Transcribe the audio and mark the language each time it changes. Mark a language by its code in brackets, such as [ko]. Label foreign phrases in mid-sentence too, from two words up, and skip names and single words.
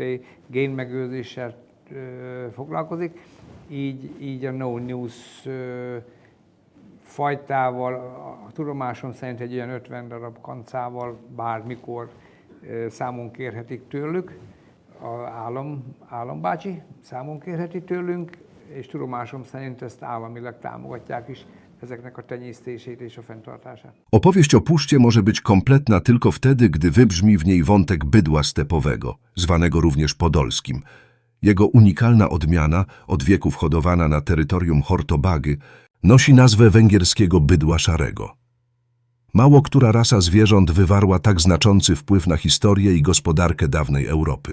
[hu] Génmegőrzéssel foglalkozik, így a No News fajtával, a tudomásom szerint egy ilyen 50 darab kancával bármikor számon kérhetik tőlük, állambácsi számon kérheti tőlünk, és tudomásom szerint ezt államilag támogatják is, ezeknek a tenyésztését és a fenntartását. [pl] Opowieść o puszcie może być kompletna tylko wtedy, gdy wybrzmi w niej wątek bydła stepowego, zwanego również podolskim. Jego unikalna odmiana, od wieków hodowana na terytorium Hortobagy, nosi nazwę węgierskiego bydła szarego. Mało która rasa zwierząt wywarła tak znaczący wpływ na historię i gospodarkę dawnej Europy.